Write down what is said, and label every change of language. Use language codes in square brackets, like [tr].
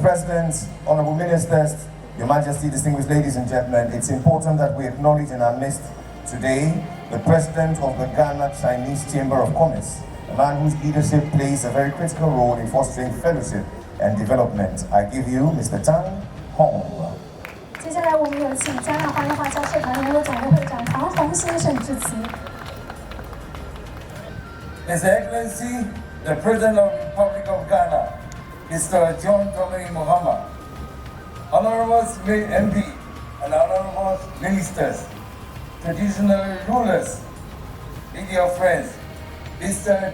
[en] President, Honorable Ministers, Your Majesty, distinguished ladies and gentlemen, it's important that we acknowledge in our midst today the President of the Ghana Chinese Chamber of Commerce, a man whose leadership plays a very critical role in fostering fellowship and development. I give you Mr. Zheng Xiangming. [zh] 接下来我们有请加拿大华侨社团联合总会会长唐宏先生致辞。 [en] His Excellency, the President of the Republic of Ghana, Mr. John Dramani Mahama, Honorable MP and Honorable Ministers, traditional rulers, media friends, Mr.